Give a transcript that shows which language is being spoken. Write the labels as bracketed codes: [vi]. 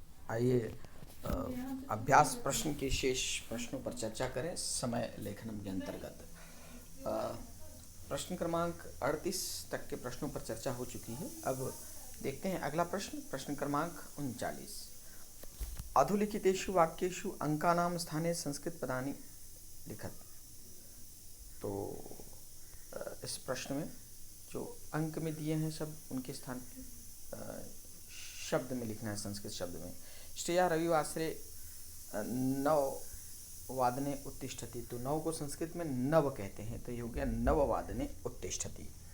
[hi] आइए अभ्यास प्रश्न के शेष प्रश्नों पर चर्चा करें समय लेखनम के अंतर्गत। अ, प्रश्न क्रमांक 38 तक के प्रश्नों पर चर्चा हो चुकी है। अब देखते हैं अगला प्रश्न, प्रश्न क्रमांक 39। [sa] अधोलिखितेषु वाक्येषु अंकानां स्थाने संस्कृत पदानि लिखत। [hi] तो इस प्रश्न में जो अंक में दिए हैं शब्द उनके स्थान पर शब्द में लिखना है, संस्कृत शब्द में। [sa] श्रेया रविवासरे नववादने उत्तिष्ठति। [hi] तो नव को संस्कृत में नव कहते हैं, तो ये हो गया [sa] नववादने उत्तिष्ठति।